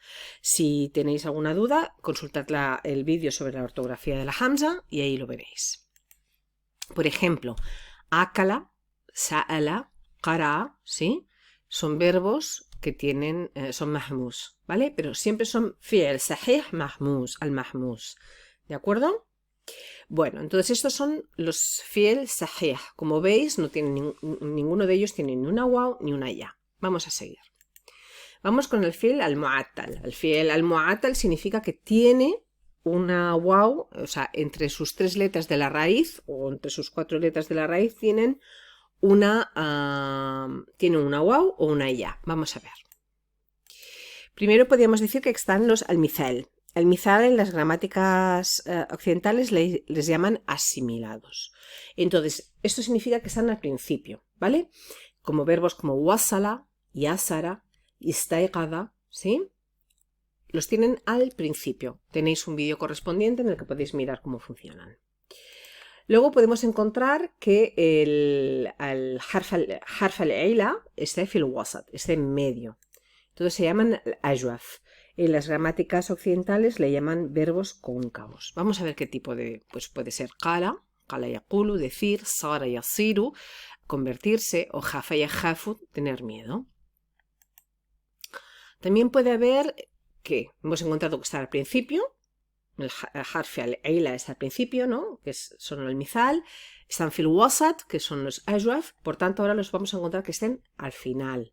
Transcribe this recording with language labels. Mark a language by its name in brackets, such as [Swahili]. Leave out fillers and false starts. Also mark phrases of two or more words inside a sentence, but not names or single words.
[Spanish] Si tenéis alguna duda, consultad el vídeo sobre la ortografía de la hamza y ahí lo veréis. Por ejemplo, [Arabic] أكل، سأل، قرأ, [Spanish] ¿sí? Son verbos que son mahmuz, ¿vale? Pero siempre son [Arabic] فعل صحيح مهموز، المهموز, [Spanish] ¿de acuerdo? Bueno, entonces estos son los [Arabic] فعل صحيح. [Spanish] Como veis, ninguno de ellos tiene ni una waw ni una ya. Vamos a seguir. Vamos con el [Arabic] فعل المعتل. [Spanish] El [Arabic] فعل المعتل [Spanish] significa que tiene una waw, o sea, entre sus 3 letras de la raíz o entre sus 4 letras de la raíz tiene una waw o una ya. Vamos a ver. Primero podríamos decir que están los al-mithal. Al-mithal en las gramáticas occidentales les llaman asimilados. Entonces, esto significa que están al principio, ¿vale? Como verbos como [Arabic] وصل، يسر، استيقظ, [Spanish] ¿sí? Los tienen al principio. Tenéis un vídeo correspondiente en el que podéis mirar cómo funcionan. Luego podemos encontrar que el [Arabic] حرف العلة [Spanish] está [Arabic] في الوسط, [Spanish] está en medio. Entonces se llaman ajwaf. En las gramáticas occidentales le llaman verbos cóncavos. Vamos a ver qué tipo de, pues puede ser [Arabic] قال يقول, [Spanish] decir, [Arabic] صار يصير, [Spanish] convertirse, o [Arabic] خاف يخاف, [Spanish] tener miedo. También puede haber que hemos encontrado que está al principio, el [Arabic] حرف العلة [Spanish] está al principio, ¿no? Que son el mizal, están [Arabic] في الوسط, [Spanish] que son los ajwaf, por tanto ahora los vamos a encontrar que estén al final.